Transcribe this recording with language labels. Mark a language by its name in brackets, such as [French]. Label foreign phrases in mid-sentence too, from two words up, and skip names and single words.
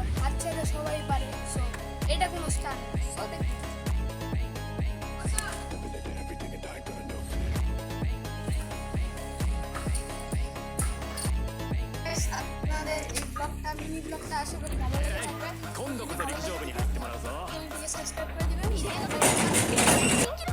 [Bangla] হাত ছেড়ে সবাই পারে। সো এটা কোনো স্টান্ট। সো দেখুন। আপনাদের এই ব্লগটা মিনি ব্লগটা আশা করি ভালো লেগে থাকবে। [Japanese] 今度こそ陸上部に入ってもらうぞ。 [Bangla] চ্যানেলটিকে সাবস্ক্রাইব করে দিবেন।